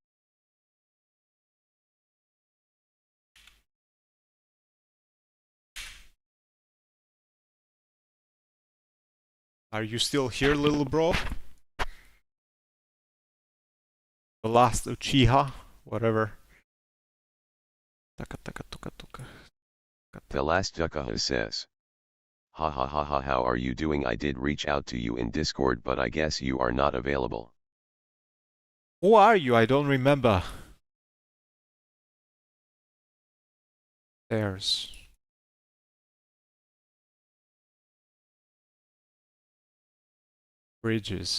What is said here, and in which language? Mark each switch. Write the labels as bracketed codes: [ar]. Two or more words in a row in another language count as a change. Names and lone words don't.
[en] Are you still here, little bro? The last Uchiha? Whatever. Taka taka tuka tuka. Thelastukaha says. Ha ha ha ha, how are you doing? I did reach out to you in Discord, but I guess you are not available. Who are you? I don't remember. There's. Bridges.